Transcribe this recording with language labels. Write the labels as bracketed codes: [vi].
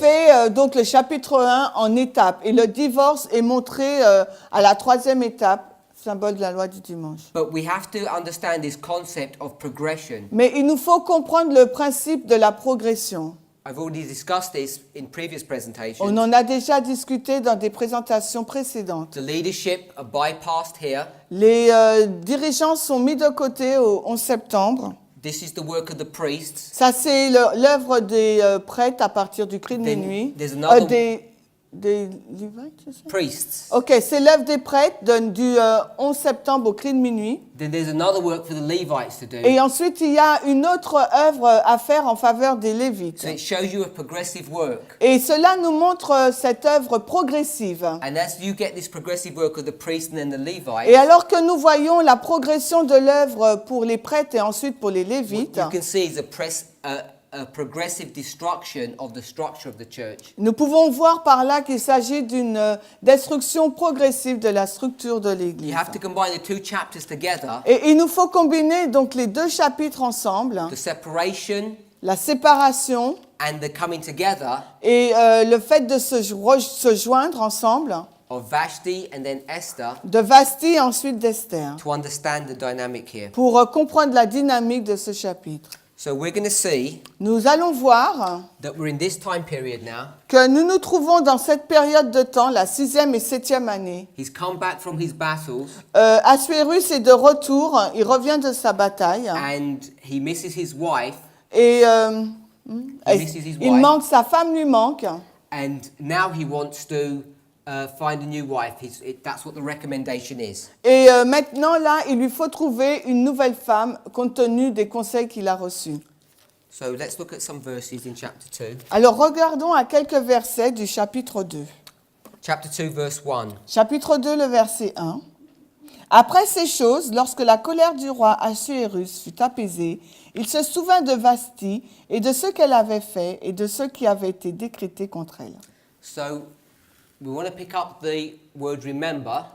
[fr] fait donc le chapitre 1 en étapes. Et le divorce est montré à la troisième étape, symbole de la loi du dimanche. [en] But we have to understand this concept of progression. [fr] Mais il nous faut comprendre le principe de la progression. [en] I've already discussed this in previous presentations. [fr] On en a déjà discuté dans des présentations précédentes. [en] The leadership are bypassed here. [fr] Les dirigeants sont mis de côté au 11 septembre. [en] This is the work of the priests. [fr] Ça, c'est l'œuvre des prêtres à partir du cri de [en] Then [fr] minuit. [en] there's another- [fr] Des Lévites, c'est ça? [en] Priests. [fr] Ok, c'est l'œuvre des prêtres du 11 septembre au cri de minuit. [en] Then there's another work for the Levites to do. [fr] Et ensuite, il y a une autre œuvre à faire en faveur des Lévites. [en] So it shows you a progressive work. [fr] Et cela nous montre cette œuvre progressive. [en] And as you get this progressive work of the priests and then the Levites, [fr] Et alors que nous voyons la progression de l'œuvre pour les prêtres et ensuite pour les [en] what [fr] Lévites, [en] you can see is a progressive destruction of the structure of the church. [fr] nous pouvons voir par là qu'il s'agit d'une destruction progressive de la structure de [en] You [fr] l'Église. [en] have to combine the two chapters together, [fr] Et il nous faut combiner donc les deux chapitres ensemble, [en] the separation [fr] la séparation [en] and the coming together [fr] et le fait de se joindre ensemble, [en] of Vashti and then Esther [fr] de Vasti et ensuite d'Esther, [en] to understand the dynamic here. [fr] pour comprendre la dynamique de ce chapitre. [en] So we're going to see [fr] Nous allons voir [en] that we're in this time period now. [fr] que nous nous trouvons dans cette période de temps, la 6e et 7e année. [en] He's come back from his battles [fr] Assuérus est de retour, il revient de sa bataille [en] and he misses his wife, [fr] et [en] misses his [fr] il [en] wife. [fr] manque, sa femme lui manque [en] and now he wants to find a new wife. That's what the recommendation is. [fr] et maintenant là il lui faut trouver une nouvelle femme compte tenu des conseils qu'il a reçus. [en] So let's look at some verses in chapter 2. [fr] Alors regardons à quelques versets du chapitre 2. [en] Chapter 2, verse 1. [fr] Chapitre 2, le verset 1. Après ces choses, lorsque la colère du roi Assuérus fut apaisée, il se souvint de Vasti et de ce qu'elle avait fait et de ce qui avait été décrété contre elle. [en] So we want to pick up the word remember.